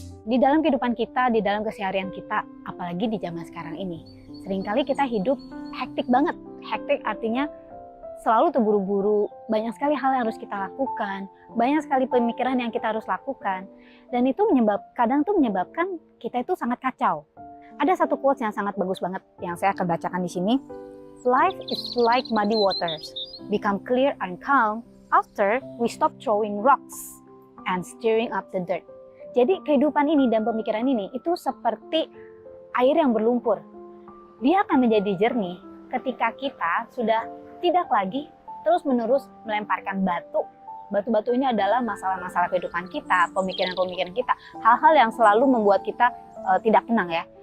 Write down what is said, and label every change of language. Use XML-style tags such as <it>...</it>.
<id>Di dalam kehidupan kita, di dalam keseharian kita, apalagi di zaman sekarang ini, seringkali kita hidup hektik banget. Hektik artinya selalu terburu-buru, banyak sekali hal yang harus kita lakukan, banyak sekali pemikiran yang kita harus lakukan, dan itu kadang menyebabkan kita itu sangat kacau. Ada satu quotes yang sangat bagus banget yang saya akan bacakan di sini.</id> <en>Life is like muddy waters, become clear and calm after we stop throwing rocks and stirring up the dirt.</en> <id>Jadi kehidupan ini dan pemikiran ini itu seperti air yang berlumpur. Dia akan menjadi jernih ketika kita sudah tidak lagi terus-menerus melemparkan batu. Batu-batu ini adalah masalah-masalah kehidupan kita, pemikiran-pemikiran kita, hal-hal yang selalu membuat kita tidak tenang ya.</id>